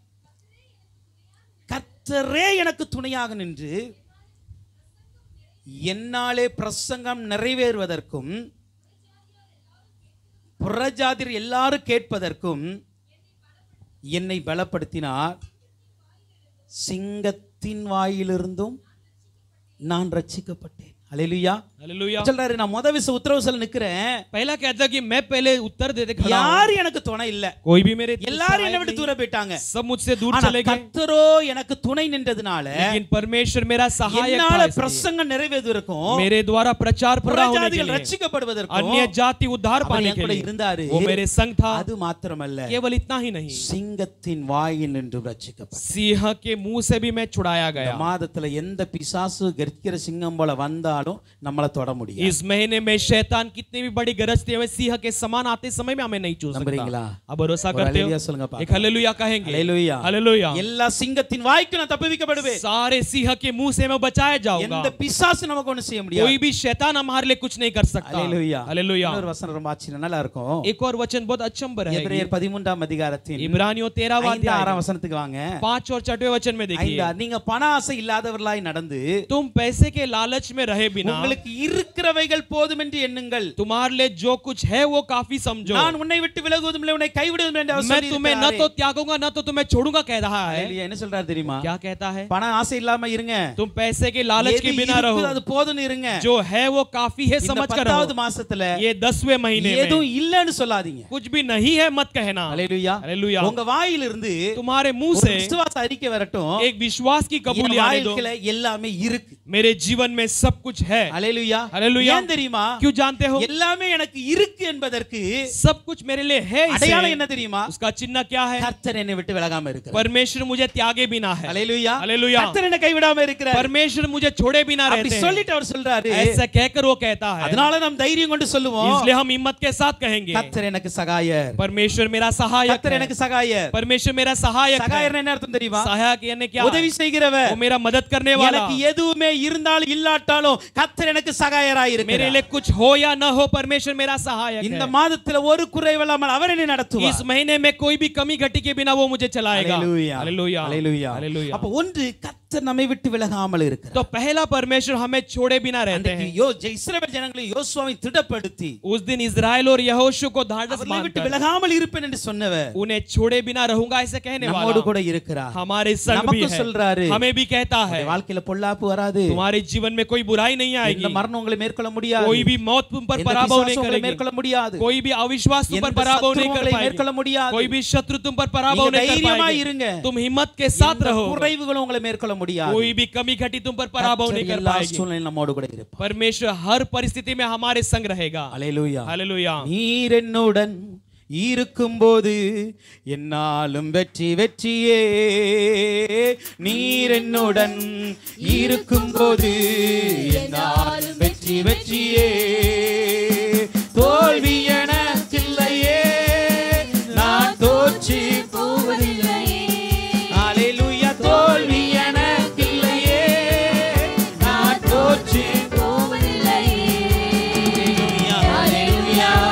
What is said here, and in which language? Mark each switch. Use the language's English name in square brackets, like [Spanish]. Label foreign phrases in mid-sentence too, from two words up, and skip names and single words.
[Tamil] கர்த்தரே எனக்கு துணையாக நின்று என்னாலே பிரசங்கம் நிறைவேறுவதற்கும் புறஜாதியர் எல்லாரும் கேட்பதற்கும் என்னை பலப்படுத்தினார் சிங்கத்தின் வாயிலிருந்தும் நான் ரட்சிக்கப்பட்டேன் ஹalleluya [Hindi] हालेलुया [Tamil] சொல்றாரு நான் முத விச உத்தரவு சொல்ல நிக்கிறேன் [Hindi] पहला कहता कि मैं पहले उत्तर देते खड़ा हूं [Tamil] யாரும் எனக்கு துணை இல்ல [Hindi] कोई भी मेरे [Tamil] எல்லாரும் என்னை விட்டு தூர போயிட்டாங்க [Hindi] सब मुझसे दूर [Tamil] ஆனா [Hindi] चले गए [Tamil] கர்த்தரோ எனக்கு துணை நின்றதுனால [Hindi] लेकिन परमेश्वर मेरा सहायक [Tamil] என்னால [Hindi] था इसलिए। [Tamil] பிரசங்கம் நிறைவேறுவதற்கும் [Hindi] मेरे द्वारा प्रचार पूरा होने के [Tamil] புறஜாதிகள் [Hindi] लिए [Tamil] ரட்சிக்கப்படுவதற்கும் [Hindi] अन्य जाति उद्धार [Tamil] அவர் [Hindi] पाने [Tamil] என் [Hindi] के [Tamil] கூட [Hindi] लिए [Tamil] இருந்தாரு [Hindi] वो मेरे संग था [Tamil] அது மாத்திரமல்ல [Hindi] केवल इतना ही नहीं [Tamil] சிங்கத்தின் வாயில் நின்று ரட்சிக்கப்பட்டார் [Hindi] सिंह के मुंह से भी मैं छुड़ाया [Tamil] இந்த [Hindi] गया [Tamil] மாதத்துல எந்த பிசாசு கர்ஜிக்கிற சிங்கம் போல வந்தாலும் நம்மள தொட முடியாது [Hindi] इस महीने में शैतान कितने भी बड़ी गरजते हुए सिंह के समान आते समय में हमें नहीं छू [Tamil] நம்புறீங்களா? [Hindi] सकता अब भरोसा [Tamil] ஒரு [Hindi] करते [Tamil] ஹalleluya [Hindi] हो [Tamil] சொல்லுங்க [Hindi] एक [Tamil] பாக்கலாம். [Hindi] हालेलुया कहेंगे [Tamil] ஹalleluya. [Hindi] हालेलुया [Tamil] எல்லா சிங்கத்தின் வாய்க்கு நான் தப்புவிக்கப்படுவேன் [Hindi] सारे सिंह के मुंह से मैं बचाया जाऊंगा [Tamil] எந்த பிசாசு நமக்கு ஒண்ணு செய்ய முடியாது [Hindi] कोई भी शैतान हमारे लिए कुछ नहीं कर सकता [Tamil] ஹalleluya [Hindi] हालेलुया [Tamil] இன்னொரு வசனம் ரொம்ப ஆச்சரியம் நல்லா இருக்கும் [Hindi] एक और वचन बहुत अचंभर है [Tamil] எபிரேயர் 13 அதிகாரத்தின் [Hindi] इब्रानियों 13वां 5 अध्याय [Tamil] 6 வசனத்துக்கு வாங்க [Hindi] 5 और 6वें वचन में देखिए [Tamil] 5 நீங்க பண ஆசை இல்லாதவர்களாய் நடந்து [Hindi] तुम पैसे के लालच में रहे बिना [Tamil] உங்களுக்கு இருக்கிறவைகள் போதும் என்று எண்ணுங்கள் [Hindi] तुम्हारे लिए जो कुछ है वो काफी समझो [Tamil] நான் உன்னை விட்டு விலகுவதும் இல்லை உன்னை கைவிடுவதும் இல்லை என்று அவர் [Hindi] मैं [Tamil] சொல்லி [Hindi] तुम्हें न तो त्यागूंगा न तो तुम्हें छोड़ूंगा कह रहा है [Tamil] ஹalleluya என்ன சொல்றாரு தெரியுமா [Hindi] क्या कहता है [Tamil] பண ஆசை இல்லாம இருங்க [Hindi] तुम पैसे के लालच [Tamil] எது [Hindi] के बिना रहो [Tamil] இருக்குது அது போதும்னு இருங்க [Hindi] जो है वो काफी है [Tamil] இந்த [Hindi] समझ कर [Tamil] 10வது [Hindi] रहो [Tamil] மாசத்துல [Hindi] ये 10वें महीने में [Tamil] எதுவும் இல்லன்னு சொல்லாதீங்க [Hindi] कुछ भी नहीं है मत कहना [Tamil] ஹalleluya [Hindi] हालेलुया [Tamil] உங்க வாயிலிருந்து [Hindi] तुम्हारे मुंह [Tamil] ஒரு [Hindi] से [Tamil] விசுவாச அறிக்கை வரட்டும் [Hindi] एक विश्वास की [Tamil] என் [Hindi] कबूली आने दो [Tamil] வாழ்க்கையில எல்லாமே இருக்கு [Hindi] मेरे जीवन में सब कुछ है। [Tamil] அல்லேலூயா [Hindi] हालेलुया। [Tamil] ஏன் தெரியுமா [Hindi] क्यों जानते हो? [Tamil] எல்லாமே எனக்கு இருக்கு என்பதற்கு [Hindi] सब कुछ मेरे लिए है [Tamil] அடையாளம் [Hindi] इसे। [Tamil] என்ன தெரியுமா [Hindi] उसका चिन्ह क्या है? [Tamil] கர்த்தர் என்னை விட்டு விலகாம இருக்கிறார் [Hindi] परमेश्वर मुझे त्यागे बिना है। [Tamil] அல்லேலூயா [Hindi] हालेलुया। [Tamil] கர்த்தர் என்னை கைவிடாம இருக்கிறார் [Hindi] परमेश्वर मुझे छोड़े बिना [Tamil] அப்படி [Hindi] रहते हैं। [Tamil] சொல்லிட்டு அவர் சொல்றாரு [Hindi] ऐसा कहकर वो कहता है, [Tamil] அதனால நாம் தைரியம் கொண்டு சொல்லுவோம் [Hindi] इसलिए हम हिम्मत के साथ कहेंगे, [Tamil] கர்த்தர் எனக்கு சகாயர் [Hindi] परमेश्वर मेरा सहायक [Tamil] கர்த்தர் [Hindi] है। [Tamil] எனக்கு சகாயர் [Hindi] परमेश्वर मेरा सहायक है। [Tamil] சகாயர் என்ன அர்த்தம் தெரியுமா [Hindi] सहायक यानी क्या? [Tamil] உதவி செய்கிறவர் [Hindi] वो मेरा मदद करने वाला। [Tamil] எனக்கு எதுவுமே இருந்தாலும் இல்லாட்டாலும் கர்த்தர் எனக்கு சகாயராய் [Hindi] मेरे [Tamil] இருக்கிறார் [Hindi] लिए कुछ हो या न हो, परमेश्वर मेरा सहायक [Tamil] இந்த [Hindi] है। [Tamil] மாதத்துல ஒரு குறைவில்லாமல் அவர் என்னை நடத்துவார் [Hindi] इस महीने में कोई भी कमी घटी के बिना वो मुझे चलाएगा। [Tamil] அல்லேலூயா [Hindi] हालेलुया। [Tamil] அல்லேலூயா [Hindi] हालेलुया। [Tamil] அப்ப ஒன்று கர்த்தர் நம்மை விட்டு விலகாமல் இருக்கிறார் [Hindi] तो पहला परमेश्वर हमें छोड़े बिना रहते हैं। [Tamil] இஸ்ரவேல் ஜனங்களை யோசுவாவை திடப்படுத்தி [Hindi] उस दिन इस्राएल और यहोशू को ढाढ़स [Tamil] அவர்களை விட்டு [Hindi] बांधकर [Tamil] விலகாமல் இருப்பேன் என்று சொன்னவர் [Hindi] उन्हें छोड़े बिना रहूंगा ऐसे कहने [Tamil] நம்மோடு [Hindi] वाला [Tamil] கூட இருக்கிறார் [Hindi] हमारे संग भी [Tamil] நமக்கு [Hindi] है। [Tamil] சொல்றாரு [Hindi] हमें भी कहता है, [Tamil] உங்களுடைய வாழ்க்கையில பொல்லாப்பு வராது [Hindi] तुम्हारे जीवन में कोई बुराई नहीं [Tamil] இந்த [Hindi] आएगी, [Tamil] மரணம் உங்களை மேற்கொள்ள முடியாது [Hindi] कोई भी मौत तुम पर [Tamil] எந்த [Hindi] पराभव नहीं [Tamil] பிசாசும் உங்களை [Hindi] करेगी, [Tamil] மேற்கொள்ள முடியாது [Hindi] कोई भी अविश्वास तुम पर [Tamil] எந்த [Hindi] पराभव नहीं [Tamil] சத்துருவும் [Hindi] कर [Tamil] உங்களை [Hindi] पाएगी, [Tamil] மேற்கொள்ள முடியாது [Hindi] कोई भी शत्रु तुम पर पराभव [Tamil] நீங்க [Hindi] नहीं कर [Tamil] தைரியமா [Hindi] पाएगी। [Tamil] இருங்க [Hindi] तुम हिम्मत के साथ [Tamil] எந்த [Hindi] रहो, [Tamil] குறைவுகளும் உங்களை மேற்கொள்ள முடியாது [Hindi] कोई भी कमी घटी तुम पर पराभव नहीं [Tamil] கர்த்தர் [Hindi] कर [Tamil] எல்லா [Hindi] पाएगी। [Tamil] சூழ்நிலையிலும் நம்மோடு கூட இருப்பார் [Hindi] परमेश्वर हर परिस्थिति में हमारे संग रहेगा। [Tamil] அல்லேலூயா [Hindi] हालेलुया। [Tamil] நீர் என்னுடன் இருக்கும்போது என்னாலும் வெற்றி வெற்றியே நீர் என்னுடன் இருக்கும்போது என்னாலும் வெற்றி வெற்றியே தோல்வி எனக்கில்லையே நான் தோற்று போவதில்லையே அல்லேலூயா தோல்வி எனக்கில்லையே நான் தோற்று போவதில்லையே அல்லேலூயா